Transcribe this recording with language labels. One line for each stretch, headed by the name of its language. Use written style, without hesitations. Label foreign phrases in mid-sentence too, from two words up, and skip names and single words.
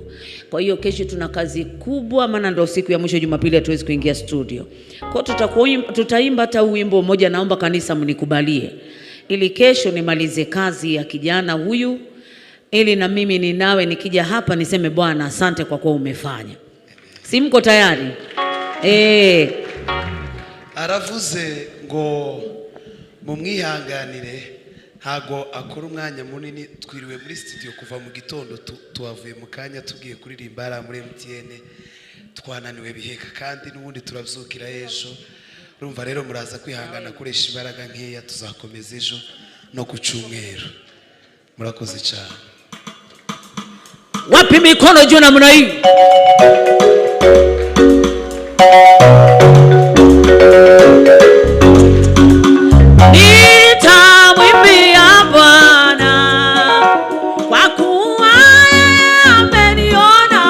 Swahili: Kwa hiyo kesho tuna kazi kubwa, maana ndio siku ya mwisho Jumapili hatuwezi kuingia studio. Kwa tutaimba hata wimbo mmoja, naomba kanisa mnikubalie. Ili kesho nimalize kazi ya kijana huyu ili na mimi ninawe nikija hapa niseme Bwana asante kwa kuwa umefanya. Si mko tayari?
Kinyarwanda: Aravuze ngo mumwihanganire ntago akora umwanya munini, twiriwe muri studio kuva mu gitondo tuwavuye mu kanya tugiye kuririmba ara muri Mpeni, twananiwe biheka kandi n'ubundi turavyukira ejo. Urumva rero muraza kwihangana kuresha imbaraga nkeya, tuzakomeza ejo no ku cyumweru. Murakoze cyane.
Swahili: Wapi mikono juu namna hii? Nitamwimbia Bwana kwa kuwa ameniona.